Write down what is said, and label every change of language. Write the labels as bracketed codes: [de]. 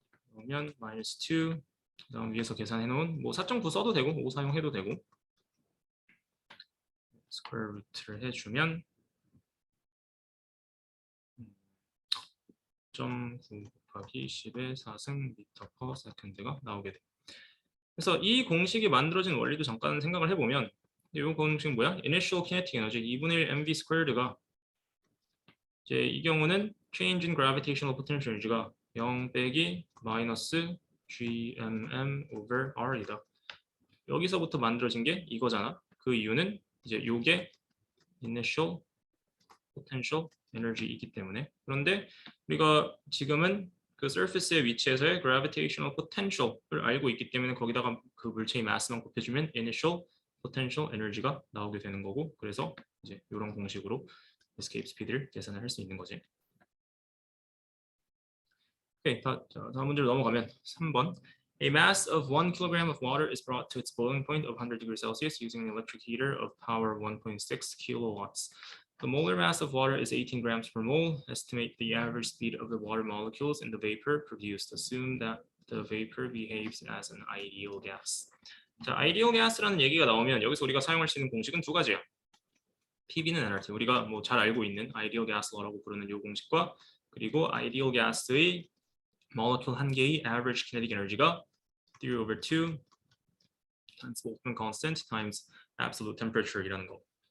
[ko] 그러면 minus 2 그다음 위에서 계산해 놓은 뭐 4.9 써도 되고 5 사용해도 되고 스퀘어 루트를 해주면 0.9 곱하기 10의 4승 미터 퍼 세컨드가 나오게 돼. 그래서 이 공식이 만들어진 원리도 잠깐 생각을 해보면 이 공식은 뭐야? initial kinetic energy 2분의 1 mv squared가 이제 이 경우는 change in gravitational potential energy가 0 빼기 마이너스 gmm over r이다. 여기서부터 만들어진 게 이거잖아. 그 이유는 이제 요게 initial potential energy이기 때문에 그런데 우리가 지금은 그 surface의 위치에서의 gravitational potential을 알고 있기 때문에 거기다가 그 물체의 mass만 곱해주면 initial potential energy가 나오게 되는 거고 그래서 이제 이런 공식으로 escape speed를 계산을 할 수 있는 거지. 오케이, 다음 문제로 넘어가면 3번. [en] A mass of 1 kilogram of water is brought to its boiling point of 100 degrees Celsius using an electric heater of power 1.6 kilowatts. The molar mass of water is 18 grams per mole. Estimate the average speed of the water molecules in the vapor produced. Assume that the vapor behaves as an ideal gas. [ko] 자, ideal gas라는 얘기가 나오면 여기서 우리가 사용할 수 있는 공식은 두 가지야. PV는 nRT. 우리가 뭐 잘 알고 있는 ideal gas law라고 부르는 이 공식과 그리고 ideal gas의 molecule 한 개의 average kinetic energy가 3 over 2 times Boltzmann constant times absolute temperature이라는 거.